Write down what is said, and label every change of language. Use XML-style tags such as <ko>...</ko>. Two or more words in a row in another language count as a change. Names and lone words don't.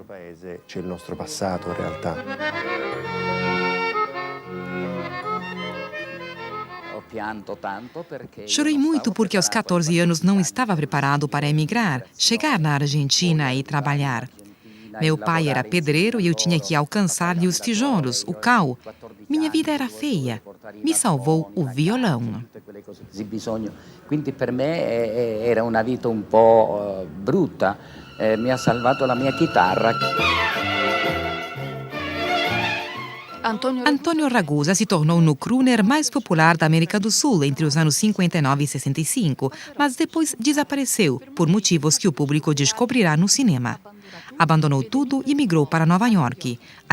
<pt>Chorei muito porque aos 14 anos não estava preparado para emigrar, chegar na Argentina e trabalhar. Meu pai era pedreiro e eu tinha que alcançar-lhe os tijolos, o cal. Minha vida era feia. Me salvou o violão.</pt> <it>Quindi per me era una vita un po' brutta. Mi ha salvato la mia chitarra.</it> <pt>Antônio Ragusa se tornou no crooner mais popular da América do Sul entre os anos 59 e 65, mas depois desapareceu, por motivos que o público descobrirá no cinema. Abandonou tudo e migrou para Nova York.</pt>